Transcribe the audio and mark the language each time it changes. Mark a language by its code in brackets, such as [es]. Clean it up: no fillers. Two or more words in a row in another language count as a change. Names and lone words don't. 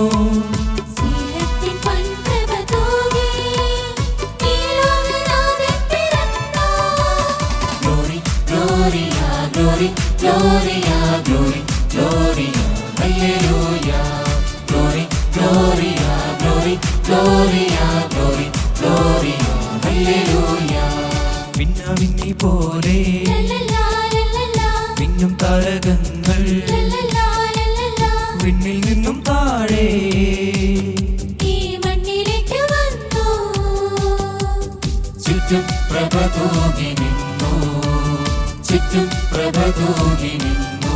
[en] Glory, Gloria, glory, Gloria, hallelujah. Glory, Gloria, glory, Gloria, glory, Gloria, hallelujah. [ml] മിന്നാമിന്നി പോലെ മിന്നും താരകങ്ങൾ വിണ്ണിൽ നിന്നും നിന്നും താഴെ ഈ മണ്ണിലേക്ക് വന്നു. ചുറ്റും പ്രഭ തൂകി നിന്നു, ചുറ്റും പ്രഭ തൂകി നിന്നു.